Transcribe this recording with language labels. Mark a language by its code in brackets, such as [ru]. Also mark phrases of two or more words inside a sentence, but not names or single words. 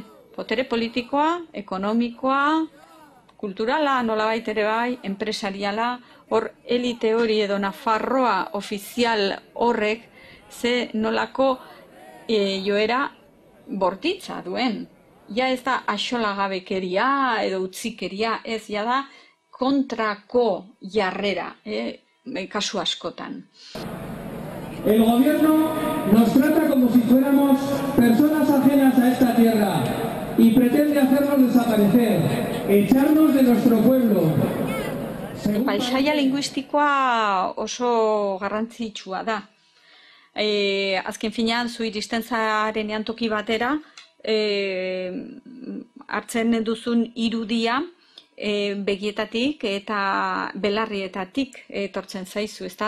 [eu] Potere politikoa, ekonomikoa, kulturala, nolabait ere bai, enpresariala, hor elite hori edo Nafarroa ofizial horrek ze nolako joera bortitza duen. Ja ez da axolagabekeria edo utzikeria, ez ja da kontrako jarrera, kasu askotan. [es] El gobierno nos trata como si fuéramos personas ajenas a esta tierra y pretende hacernos desaparecer, echarnos de nuestro pueblo. [eu] Paisaia linguistikoa oso garrantzitsua da. Azken finean, zu iristen zarenean toki batera, hartzen duzun irudia begietatik eta belarrietatik etortzen zaizu, ezta?